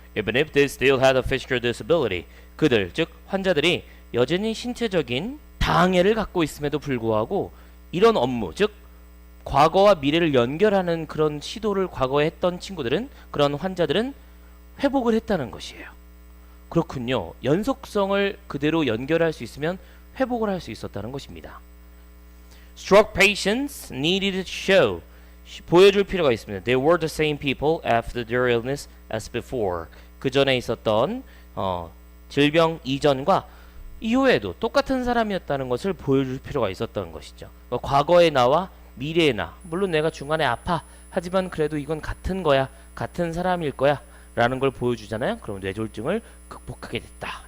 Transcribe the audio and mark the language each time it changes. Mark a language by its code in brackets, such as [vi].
[en] Even if they still had a physical disability, [ko] 그들, 즉 환자들이 여전히 신체적인 장애를 갖고 있음에도 불구하고 이런 업무, 즉 과거와 미래를 연결하는 그런 시도를 과거에 했던 친구들은, 그런 환자들은 회복을 했다는 것이에요. 그렇군요. 연속성을 그대로 연결할 수 있으면 회복을 할 수 있었다는 것입니다. [en] Stroke patients needed to show, [ko] 보여줄 필요가 있습니다. [en] They were the same people after their illness as before. [ko] 그 전에 있었던 질병 이전과 이후에도 똑같은 사람이었다는 것을 보여줄 필요가 있었던 것이죠. 과거의 나와 미래의 나. 물론 내가 중간에 아파. 하지만 그래도 이건 같은 거야. 같은 사람일 거야. 라는 걸 보여주잖아요. 그럼 뇌졸중을 극복하게 됐다.